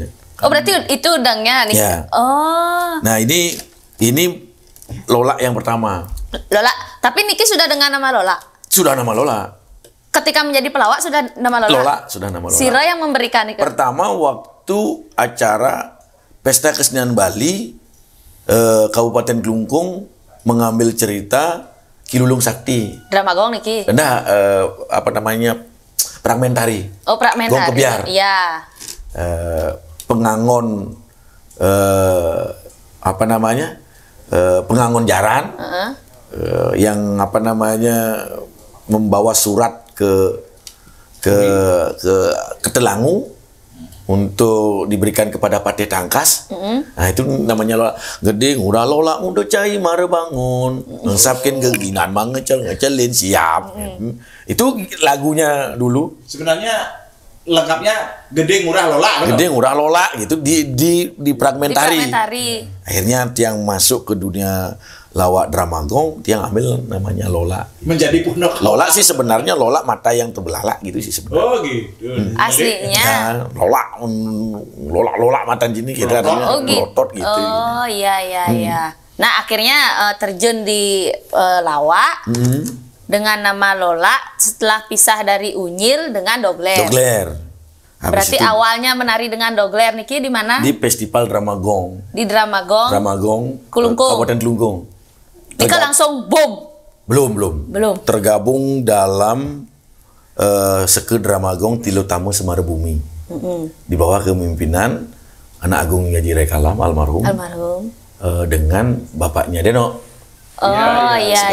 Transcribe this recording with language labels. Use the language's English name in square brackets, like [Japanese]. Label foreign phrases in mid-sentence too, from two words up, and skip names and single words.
[Indonesian] Oh berarti itu udangnya nih. Ya. Oh. Nah ini Lola yang pertama. Lola, tapi Niki sudah dengan nama Lola. Sudah nama Lola. Ketika menjadi pelawak sudah nama Lola. Lola sudah nama Lola. Sira yang memberikan itu. Pertama waktu acara Pesta Kesenian Bali, Kabupaten Kelungkung mengambil cerita Kilulung Sakti. Drama gong Niki. Nah, fragmentari. Oh fragmentari. Gong Kebiar. Iya. Pengangon pengangon jaran yang membawa surat ke Telangu untuk diberikan kepada Patih Tangkas. Nah itu namanya Lola. [Balinese] Gede ngurah Lola udah cai mare bangun ngesapkin keginan ngecelin siap. [Indonesian] Itu lagunya dulu. Sebenarnya lengkapnya Gede Ngurah Lola. Gede ngurah Lola gitu di fragmentari. Akhirnya Tiang masuk ke dunia lawak drama gong, Tiang ambil namanya Lola. Menjadi punok Lola sih sebenarnya Lola mata yang terbelalak gitu sih sebenarnya. Oh gitu. Aslinya. Ya, Lola mata gini kita melotot gitu. Oh iya. Nah akhirnya terjun di lawak dengan nama Lola setelah pisah dari Unyil dengan Dogler. Berarti awalnya menari dengan Dogler Niki di mana? Di Festival Drama Gong. Di Drama Gong. Kelungkung. Kabupaten Kelungkung. Nika langsung boom. Belum. Tergabung dalam Seke Drama Gong Tilo Tamu Semar Bumi. Di bawah kepemimpinan Anak Agung Yaji Rekalam almarhum. Dengan bapaknya Deno. Oh iya.